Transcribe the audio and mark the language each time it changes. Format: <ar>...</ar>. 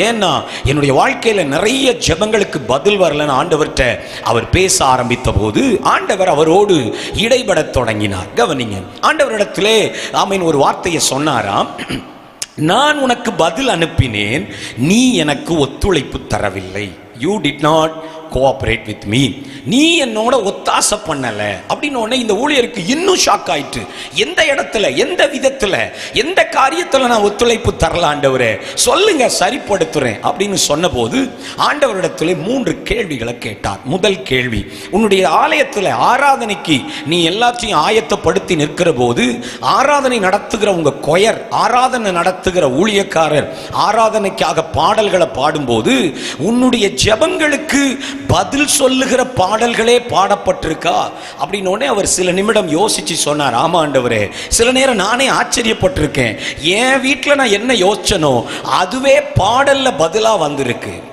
<ta>ஏன்னா என்னுடைய வாழ்க்கையில நிறைய ஜெபங்களுக்கு பதில் வரலன்னு ஆண்டவர்கிட்ட அவர் பேச ஆரம்பித்த போது ஆண்டவர் அவரோடு இடைபட தொடங்கினார். கவனிங்க, ஆண்டவரிடத்திலே ஆமென் ஒரு வார்த்தையை சொன்னாராம், நான் உனக்கு பதில் அனுப்பினேன், நீ எனக்கு ஒத்துழைப்பு தரவில்லை.</ta> <en>You did not cooperate with me.</en> <ta>நீ என்னோட ஒத்தாசை பண்ணல அப்படின்னு உடனே இந்த ஊழியருக்கு இன்னும் ஷாக் ஆயிட்டு. எந்த இடத்துல, எந்த விதத்துல, எந்த காரியத்துல நான் ஒத்துழைப்பு தரல ஆண்டவரே, சொல்லுங்க, சரிப்படுத்துறேன் அப்படின்னு சொன்ன போது ஆண்டவரிடத்துல 3 கேள்விகளை கேட்டார். முதல் கேள்வி, உன்னுடைய ஆலயத்துல ஆராதனைக்கு நீ எல்லாத்தையும் ஆயத்தப்படுத்தி நிற்கிற போது ஆராதனை நடத்துகிற உங்க கொயர், ஆராதனை நடத்துகிற ஊழியக்காரர் ஆராதனைக்காக பாடல்களை பாடும்போது உன்னுடைய ஜெபங்களுக்கு பதில் சொல்லுகிற பாடல்களே பாடப்பட்டிருக்கா அப்படின்னு உடனே அவர் சில நிமிடம் யோசிச்சு சொன்னார், ஆமா ஆண்டவரே, சில நேரம் நானே ஆச்சரியப்பட்டிருக்கேன், என் வீட்டில் நான் என்ன யோசிச்சனோ அதுவே பாடல்ல பதிலா வந்திருக்கு.</ta>